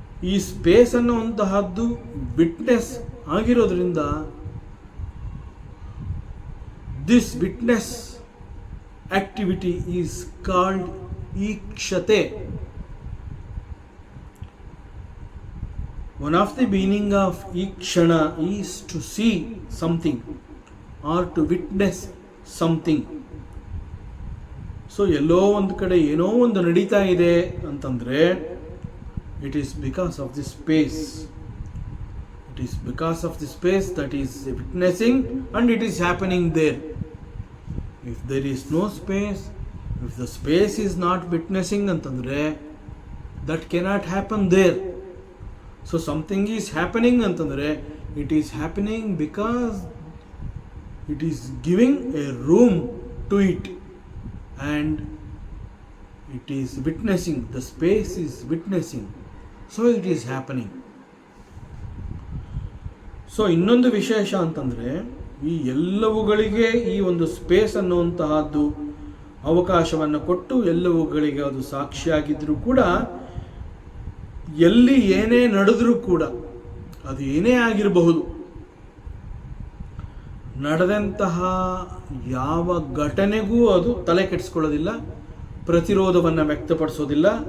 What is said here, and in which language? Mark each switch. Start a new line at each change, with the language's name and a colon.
Kannada: ಈ space ಅನ್ನುವಂತಹದ್ದು witness ಆಗಿರೋದ್ರಿಂದ
English: this witness activity is called
Kannada: ಈಕ್ಷತೆ.
English: One of the meaning of ikshana is to see something or to witness something.
Kannada: So ಎಲ್ಲೋ ಒಂದು ಕಡೆ ಏನೋ ಒಂದು ನಡೀತಾ ಇದೆ ಅಂತಂದರೆ
English: it is because of the space. It is because of the space that is witnessing and it is happening there. If there is no space, if the space is not witnessing
Kannada: ಅಂತಂದರೆ
English: that cannot happen there. So something is happening
Kannada: ಅಂತಂದರೆ
English: it is happening because it is giving a room to it and it is witnessing, the space is witnessing, so it is happening.
Kannada: So ಇನ್ನೊಂದು ವಿಶೇಷ ಅಂತಂದರೆ ಈ ಎಲ್ಲವುಗಳಿಗೆ ಈ ಒಂದು space ಅನ್ನುವಂತಹದ್ದು ಅವಕಾಶವನ್ನು ಕೊಟ್ಟು ಎಲ್ಲವುಗಳಿಗೆ ಅದು ಸಾಕ್ಷಿಯಾಗಿದ್ದರೂ ಕೂಡ ಎಲ್ಲಿ ಏನೇ ನಡೆದರೂ ಕೂಡ ಅದು ಏನೇ ಆಗಿರಬಹುದು, ನಡೆದಂತಹ ಯಾವ ಘಟನೆಗೂ ಅದು ತಲೆ ಕೆಡಿಸ್ಕೊಳ್ಳೋದಿಲ್ಲ, ಪ್ರತಿರೋಧವನ್ನು ವ್ಯಕ್ತಪಡಿಸೋದಿಲ್ಲ.